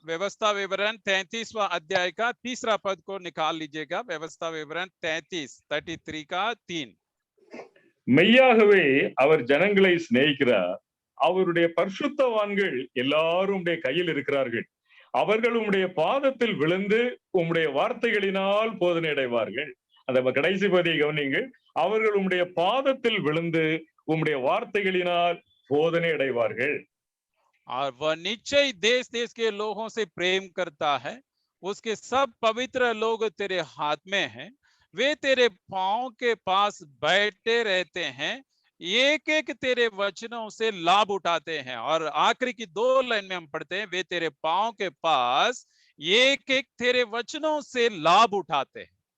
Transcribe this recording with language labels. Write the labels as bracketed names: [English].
[Hindi] व्यवस्था विवरण 33वां अध्याय का 3रा पद को निकाल लीजिएगा। व्यवस्था विवरण 33 का 3। [Tamil] மெய்யாகவே அவர் ஜனங்களை சிநேகிக்கிறார், அவருடைய பரிசுத்தவான்கள் எல்லாரும் உம்முடைய கையில் இருக்கிறார்கள், அவர்கள் உம்முடைய பாதத்தில் விழுந்து உம்முடைய வார்த்தைகளினால் போதனை அடைவார்கள். அந்த கடைசி பகுதியை கவனிங்கள். அவர்கள் உம்முடைய பாதத்தில் விழுந்து உம்முடைய வார்த்தைகளினால் போதனை அடைவார்கள். [Hindi] और वह निश्चय देश देश के लोगों से प्रेम करता है, उसके सब पवित्र लोग तेरे हाथ में हैं, वे तेरे पांव के पास बैठे रहते हैं, एक एक तेरे वचनों से लाभ उठाते हैं। और आखिरी की 2 लाइन में हम पढ़ते हैं, वे तेरे पांव के पास एक एक तेरे वचनों से लाभ उठाते हैं।